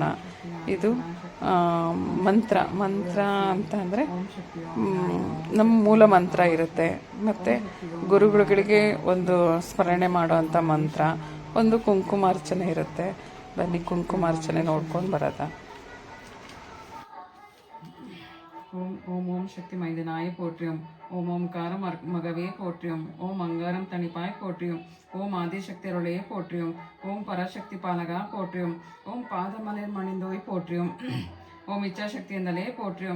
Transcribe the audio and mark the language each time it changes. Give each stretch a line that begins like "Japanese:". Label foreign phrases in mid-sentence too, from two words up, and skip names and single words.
Kannada: ಇದು ಮಂತ್ರ ಅಂತ ಅಂದರೆ ನಮ್ಮ ಮೂಲ ಮಂತ್ರ ಇರುತ್ತೆ, ಮತ್ತು ಗುರುಗಳಿಗೆ ಒಂದು ಸ್ಮರಣೆ ಮಾಡೋವಂಥ ಮಂತ್ರ, ಒಂದು ಕುಂಕುಮಾರ್ಚನೆ ಇರುತ್ತೆ. ಬನ್ನಿ ಕುಂಕುಮಾರ್ಚನೆ ನೋಡ್ಕೊಂಡು ಬರೋದ.
Tamil: ஓம் சக்தி மைந்தனாய போற்றியும். ஓம் ஓம்காரம் மகவே போற்றியும். ஓம் அங்காரம் தனிப்பாய் போற்றியும். ஓம் ஆதிசக்தி அருளையே போற்றியும். ஓம் பராசக்தி பாலகா போற்றியும். ஓம் பாதமலர் மணிந்தோய் போற்றியும். ஓம் இச்சாசக்தி ಎಂದಲೇ போற்றியும்.